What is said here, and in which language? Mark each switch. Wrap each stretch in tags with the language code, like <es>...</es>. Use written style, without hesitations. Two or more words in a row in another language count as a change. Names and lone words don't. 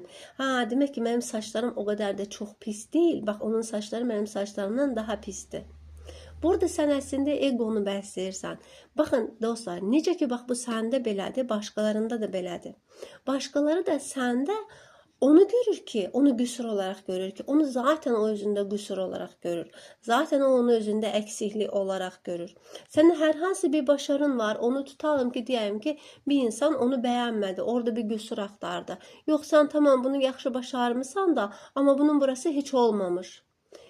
<az>Demək ki, mənim saçlarım o qədər də çox pis deyil. Bax, onun saçları mənim saçlarımdan daha pisdir. Burada sən əslində egonu bəsləyirsən. Baxın dostlar, necə ki, bax bu səndə belədir, başqalarında da belədir. Başqaları da səndə onu görür ki,</az> <tr>onu qüsur olarak görür ki, onu zaten o özünde qüsur olarak görür. Zaten o onu özünde eksiklik olarak görür. Senin herhangi bir başarın var, onu tutalım ki, diyelim ki, bir insan onu beğenmedi,</tr> <az>orada bir qüsur axtardı. Yox, sen tamam bunu yaxşı başarmışsan da, ama bunun burası</az> <tr>hiç olmamış.</tr>